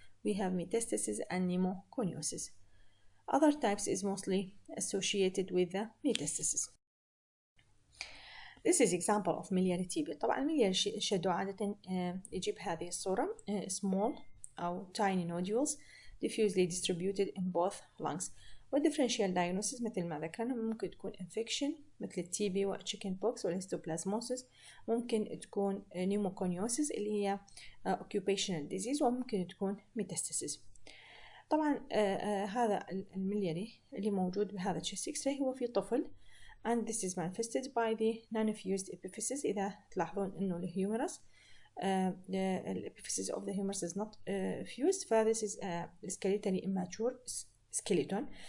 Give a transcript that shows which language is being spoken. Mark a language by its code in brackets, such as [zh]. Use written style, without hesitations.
[en] we have metastasis and pneumoconiosis. other types is mostly associated with the metastasis. This is example of miliary TB. [ar] طبعا [en] miliary shadow [ar] عادة يجيب هذه الصورة [en] small أو tiny nodules diffusely distributed in both lungs. [ar] والديفرنشيال diagnosis مثل ما ذكرنا ممكن تكون infection مثل التي و chickenpox والهيستوبلازموسيس، ممكن تكون pneumoconiosis اللي هي [en] occupational disease، [ar] وممكن تكون metastasis. طبعا هذا الملياري اللي موجود بهذا chest x-ray هو في طفل [en] and this is manifested by the non-fused epiphysis. [ar] إذا تلاحظون إنه الهيومرس [en] the epiphysis of the humerus is not fused, this is skeletally immature skeleton.